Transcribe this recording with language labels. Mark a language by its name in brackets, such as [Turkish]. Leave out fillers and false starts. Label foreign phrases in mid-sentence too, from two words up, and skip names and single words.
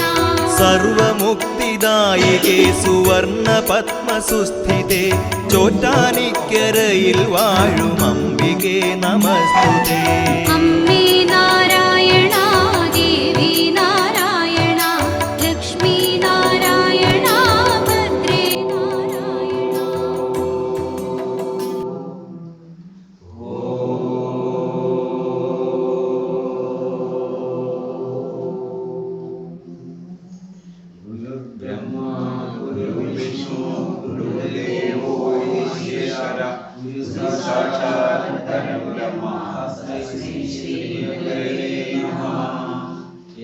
[Sanskrit] സർവമുക്തിദായികേ സുവർണ പത്മസുസ്ഥിതേ [Malayalam] ചോറ്റാനിക്കരയിൽ വാഴും [Sanskrit] അംബികേ നമസ്തുതേ. അമ്മേ നാരായണ ദേവി നാരായണ ലക്ഷ്മി നാരായണ ഭദ്രേ നാരായണ. ब्रह्मा गुरुर्विष्णु गुरुर्देवो महेश्वर गुरु साक्षात् परब्रह्म तस्मै श्री गुरवे नमः।